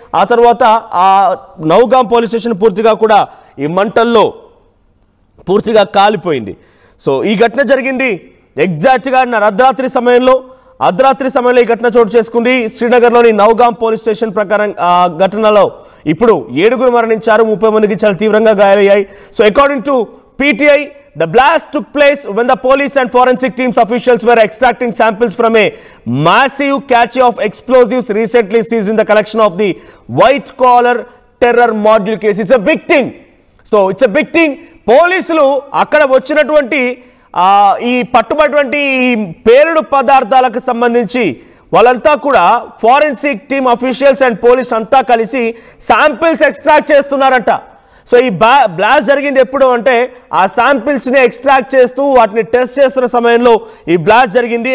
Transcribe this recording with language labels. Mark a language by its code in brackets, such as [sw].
[te] ఆ తర్వాత ఆ నౌగాం పోలీస్ స్టేషన్ పూర్తిగా కూడా ఈ మంటల్లో పూర్తిగా కాలిపోయింది. సో ఈ ఘటన జరిగింది ఎగ్జాక్ట్గా అర్ధరాత్రి సమయంలో ఈ ఘటన చోటు చేసుకుంది. శ్రీనగర్లోని నౌగాం పోలీస్ స్టేషన్ ప్రకారం ఘటనలో ఇప్పుడు 7 మరణించారు, 30 మందికి చాలా తీవ్రంగా గాయాలయ్యాయి. So [en] According to PTI, the blast took place when the police and forensic teams officials were extracting samples from a massive cache of explosives recently seized in the collection of the white collar terror module case. It's a big thing. So it's a big thing. [te] పోలీసులు అక్కడ వచ్చినటువంటి ఈ పట్టుబడినటువంటి ఈ పేలుడు పదార్థాలకు సంబంధించి వాళ్ళంతా కూడా forensic team officials and police అంతా కలిసి శాంపిల్స్ ఎక్స్ట్రాక్ట్ చేస్తున్నారంట. సో ఈ బ్లాస్ట్ జరిగింది ఎప్పుడు అంటే ఆ శాంపిల్స్ని ఎక్స్ట్రాక్ట్ చేస్తూ వాటిని టెస్ట్ చేస్తున్న సమయంలో ఈ బ్లాస్ట్ జరిగింది.